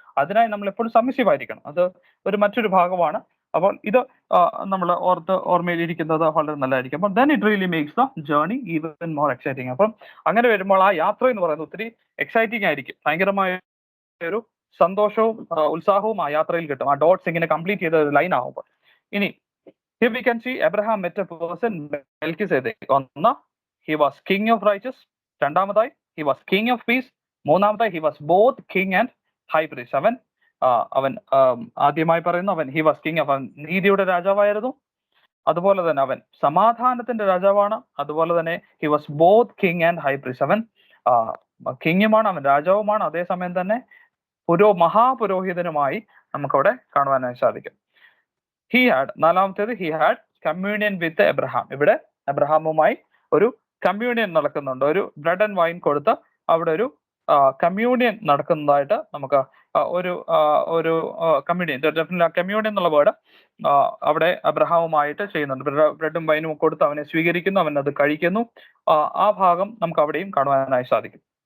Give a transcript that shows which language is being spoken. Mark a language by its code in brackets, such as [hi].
[ml] അതിനായി നമ്മൾ എപ്പോഴും സബ്മിസീവ് ആയിരിക്കണം. അത് മറ്റൊരു ഭാഗമാണ്. അപ്പോൾ ഇത് നമ്മൾ ഓർമ്മയിലിരിക്കുന്നത് വളരെ നല്ലതായിരിക്കും. അപ്പം then it really makes the journey even more exciting. അപ്പം അങ്ങനെ വരുമ്പോൾ ആ യാത്ര എന്ന് പറയുന്നത് ഒത്തിരി എക്സൈറ്റിംഗ് ആയിരിക്കും. ഭയങ്കരമായ ഒരു സന്തോഷവും ഉത്സാഹവും ആ യാത്രയിൽ കിട്ടും, ആ ഡോട്ട്സ് ഇങ്ങനെ കംപ്ലീറ്റ് ചെയ്ത ഒരു ലൈൻ ആകുമ്പോൾ. [en] ഇനി here we can see Abraham met a person Melchizedek. ഒന്ന്, he was king of righteous. രണ്ടാമതായി he was king of peace. മൂന്നാമതായി he was both king and high priest. [ml] അവൻ ആദ്യമായി പറയുന്നു he was king of, നീതിയുടെ രാജാവായിരുന്നു. അതുപോലെ തന്നെ അവൻ സമാധാനത്തിന്റെ രാജാവാണ്. [en] അതുപോലെ തന്നെ he was both king and high priest. [ml] അവൻ കിങ്ങുമാണ്, അവൻ രാജാവുമാണ്, അതേസമയം തന്നെ മഹാപുരോഹിതനുമായി നമുക്കവിടെ കാണുവാനായി സാധിക്കും. [en] നാലാമത്തേത് he had communion with Abraham. [ml] ഇവിടെ അബ്രഹാമുമായി ഒരു കമ്മ്യൂണിയൻ നടക്കുന്നുണ്ട്. ഒരു ബ്രെഡ് ആൻഡ് വൈൻ കൊടുത്ത് അവിടെ ഒരു കമ്മ്യൂണിയൻ നടക്കുന്നതായിട്ട് നമുക്ക് ഒരു കമ്മ്യൂണിയൻ, കമ്മ്യൂണിയൻ എന്നുള്ള വേർഡ് അവിടെ അബ്രഹാമുമായിട്ട് ചെയ്യുന്നുണ്ട്. ബ്രെഡും വൈനും കൊടുത്ത് അവനെ സ്വീകരിക്കുന്നു, അവൻ അത് കഴിക്കുന്നു. ആ ഭാഗം നമുക്ക് അവിടെയും കാണുവാനായി സാധിക്കും.